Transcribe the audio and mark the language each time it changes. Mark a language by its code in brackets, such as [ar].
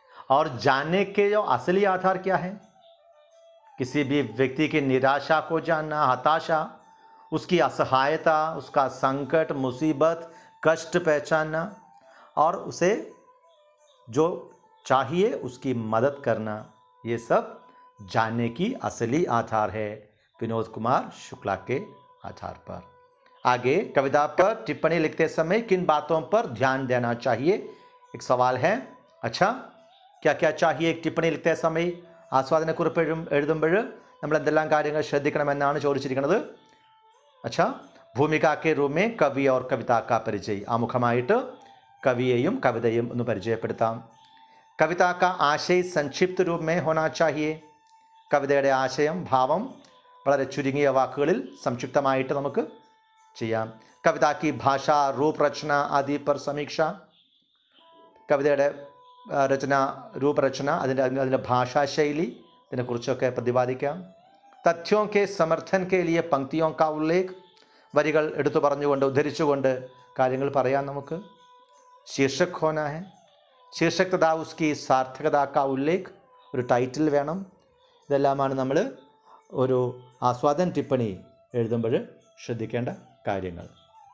[hi] और जानने के जो असली आधार क्या है, किसी भी व्यक्ति की निराशा को जानना, हताशा, उसकी असहायता, उसका संकट, मुसीबत, कष्ट पहचानना और उसे जो चाहिए उसकी मदद करना, ये सब जानने की असली आधार है विनोद कुमार शुक्ला के आधार पर. आगे कविता पर टिप्पणी लिखते समय किन बातों पर ध्यान देना चाहिए, एक सवाल है. अच्छा, क्या क्या चाहिए टिप्पणी लिखते समय? [ml] ആസ്വാദനക്കുറിപ്പ് എഴുതുമ്പോൾ നമ്മൾ എന്തെല്ലാം കാര്യങ്ങൾ ശ്രദ്ധിക്കണമെന്നാണ് ചോദിച്ചിരിക്കുന്നത്. [hi] अच्छा, भूमिका के रूप में कवि और कविता का परिचय, [ml] ആമുഖമായിട്ട് കവിയെയും കവിതയും ഒന്ന് പരിചയപ്പെടുത്താം. [hi] कविता का आशय संक्षिप्त रूप में होना चाहिए. [ml] കവിതയുടെ ആശയം, ഭാവം വളരെ ചുരുങ്ങിയ വാക്കുകളിൽ സംക്ഷിപ്തമായിട്ട് നമുക്ക് ചെയ്യാം. [hi] कविता की भाषा, रूप रचना आदि पर समीक्षा. [ml] കവിതയുടെ രചന, രൂപരചന, അതിൻ്റെ ഭാഷാശൈലി, ഇതിനെക്കുറിച്ചൊക്കെ പ്രതിപാദിക്കാം. [hi] तथ्यों के समर्थन के लिए पंक्तियों का उल्लेख, [ml] വരികൾ എടുത്തു പറഞ്ഞുകൊണ്ട് ഉദ്ധരിച്ചുകൊണ്ട് കാര്യങ്ങൾ പറയാം നമുക്ക്. [hi] शीर्षक होना है, ശീർഷക് തഥാ ഉസ്കി സാർത്ഥകത കാ ഉല്ലേഖ്, [ml] ഒരു ടൈറ്റിൽ വേണം. ഇതെല്ലാമാണ് നമ്മൾ ഒരു ആസ്വാദൻ ടിപ്പണി എഴുതുമ്പോൾ ശ്രദ്ധിക്കേണ്ട കാര്യങ്ങൾ.